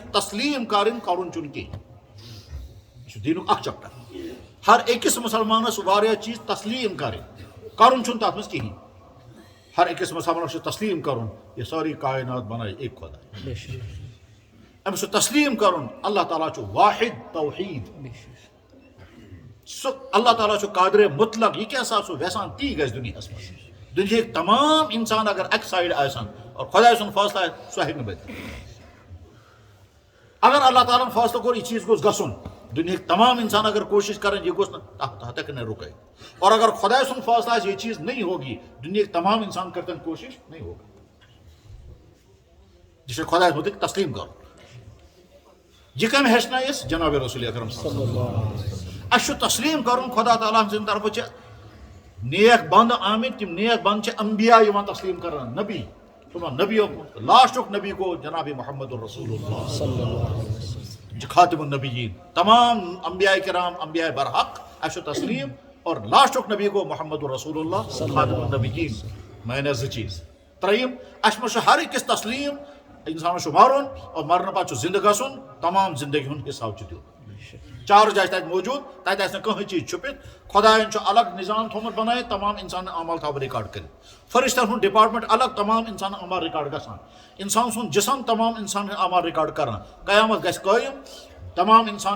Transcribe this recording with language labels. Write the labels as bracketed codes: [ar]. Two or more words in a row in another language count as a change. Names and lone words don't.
[ks] تسلیٖم کرٕنۍ کرُن چھُنہٕ کینٛہہ یہِ چھُ دیٖنُک اکھ چپٹر ہر أکِس مسلمانس واریاہ چیٖز تسلیٖم کرٕنۍ کرُن چھُنہٕ تتھ منٛز کِہیٖنۍ ہر أکِس مسلمانس چھُ تسلیٖم کرُن یہِ سٲری کائنات بنایہِ اکھ خۄدا أمِس چھُ تسلیٖم کرُن اللہ تعالیٰ چھُ واحد توحیٖد سُہ اللہ تعالیٰ چھُ قادرِ مطلق یہِ کیٛاہ سا سُہ یژھان تی گژھِ دُنیاہس منٛز دُنہِکۍ تمام انسان اگر اکہِ سایڈٕ آسن اور خۄداے سُنٛد فٲصلہٕ آسہِ سُہ ہیٚکہِ نہٕ بٔرِتھ اگر اللہ تعالیٰ ہن فٲصلہٕ کوٚر یہِ چیٖز گوٚژھ گژھُن دُنہِکۍ تمام انسان اگر کوٗشش کرن یہِ گوٚژھ نہٕ تتھ ہیٚکہِ نہٕ رُکٲیِتھ اور اگر خۄداے سُنٛد فٲصلہٕ آسہِ [ur] یہ چیٖز نہیں ہوگی [ks] دُنہِکۍ تمام انسان کرتن کوٗشش [ur] نہیں ہوگا [ks] یہِ چھُ خۄدایس مُتعلق تسلیٖم کرُن یہِ کٔمۍ ہیٚچھنٲے أسۍ جناب رسول اکرم صلی اللہ علیہ وسلم اَسہِ چھُ تسلیٖم کرُن خۄدا تعالیٰ سٕنٛدِ طرفہٕ چھِ نیک بنٛد آمٕتۍ تِم نیک بنٛد چھِ انبیا یِوان تسلیٖم کران نبی تِمن نبیو لاسٹُک نبی گوٚو جناب محمد رسول اللہ صلی اللہ علیہ وسلم یہِ چھُ خاتم النبیین تمام انبیاء کرام انبیاء برحق اَسہِ چھُ تسلیٖم اور لاسٹُک نبی گوٚو محمد رسول اللہ خاتم النبیین میٲنۍ 2 چیٖز 3 اَسہِ منٛز چھُ ہر أکِس تسلیٖم انسانس چھُ مرُن اور مرنہٕ پتہٕ چھُ زندٕ گژھُن تمام زندگی ہُنٛد حساب چھُ دیُن چارج آسہِ تتہِ موٗجوٗد تتہِ آسہِ نہٕ کٕہٕنۍ چیٖز چھُپِتھ خۄداین چھُ الگ نظام تھوٚومُت بنٲیِتھ تمام انسان عمل تھاوٕ رِکاڈ کٔرِتھ فرشتن ہُنٛد ڈپارٹمنٹ الگ تمام انسان عمل رِکاڈ گژھان انسان سُنٛد جسم تمام انسان عمل رِکاڈ کران قیامت گژھِ قٲیِم تمام انسان